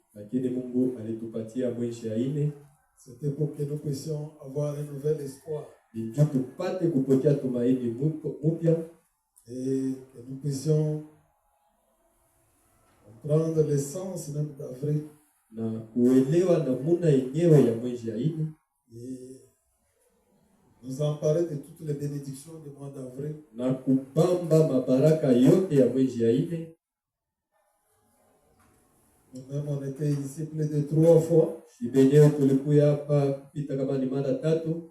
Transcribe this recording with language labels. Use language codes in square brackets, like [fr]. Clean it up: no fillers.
[sw] lakini Mungu alitupatia mwezi ya ine [fr] C'était pour que nous puissions avoir un nouvel espoir [sw] ili tupate kupokea tumaini mpya [fr] et que nous puissions comprendre l'essence même d'avril [sw] na kuelewa namuna yenyewe ya mwezi ya ine [fr] et nous emparer de toutes les bénédictions du mois d'avril. [sw] na kupamba mabaraka yote ya mwezi ya ine. [fr] Nous-mêmes, on était ici plus de 3 fois. [sw] Si benyewe tulikuya hapa kupita kama ni mara 3